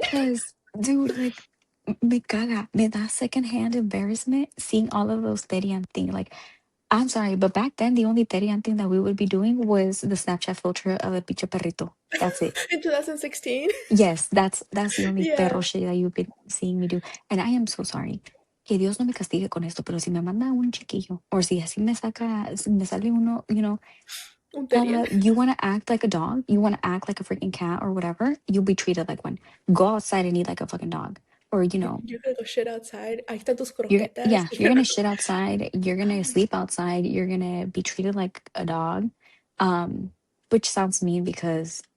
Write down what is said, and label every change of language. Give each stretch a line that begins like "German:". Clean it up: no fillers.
English: Because dude, like
Spanish: me caga, me da
English: secondhand embarrassment seeing all of those Terian thing. Like, I'm sorry, but back then the only Terian thing that we would be doing was the Snapchat filter of a
Spanish: picho perrito.
English: That's it. In 2016. Yes, that's the only Yeah.
Spanish: perro
English: shit that you've been seeing me do. And I am so sorry.
Spanish: Que Dios no me castigue con esto, pero si me manda un chiquillo,
English: or
Spanish: si así me saca, si me sale uno, Un Terian.
English: you want to act like a dog, you want to act like a freaking cat or whatever, you'll be treated like one. Go outside and eat like a fucking dog. Or, You're gonna go shit outside.
Spanish: Ahí están tus
English: yeah,
Spanish: croquetas.
English: you're gonna shit outside, you're gonna sleep outside, you're gonna be treated like a dog. Um, which sounds mean because